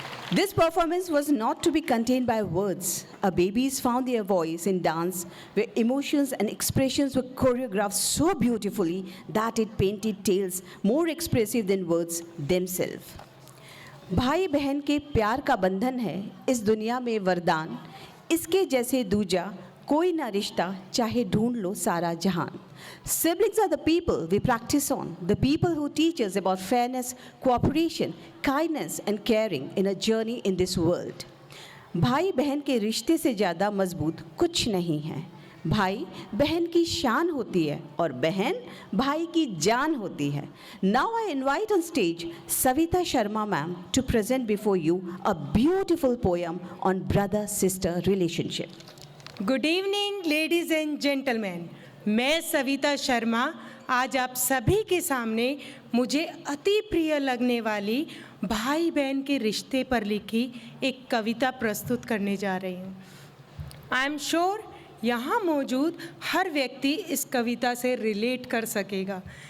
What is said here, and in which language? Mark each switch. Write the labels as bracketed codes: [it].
[en] This performance was not to be contained by words. Our babies found their voice in dance, where emotions and expressions were choreographed so beautifully that it painted tales more expressive than words themselves. [hi] भाई बहन के प्यार का बंधन है इस दुनिया में वरदान, इसके जैसे दूजा कोई ना रिश्ता चाहे ढूंढ लो सारा जहान. [en] Siblings are the people we practice on, the people who teach us about fairness, cooperation, kindness and caring in a journey in this world. [hi] भाई बहन के रिश्ते से ज़्यादा मजबूत कुछ नहीं है. भाई बहन की शान होती है और बहन भाई की जान होती है. [en] Now I invite on stage Savita Sharma ma'am to present before you a beautiful poem on brother-sister relationship. Good evening ladies and gentleman, [hi] मैं सविता शर्मा आज आप सभी के सामने मुझे अति प्रिय लगने वाली भाई बहन के रिश्ते पर लिखी एक कविता प्रस्तुत करने जा रही हूँ. [en] I am sure [hi] यहाँ मौजूद हर व्यक्ति इस कविता से रिलेट कर सकेगा.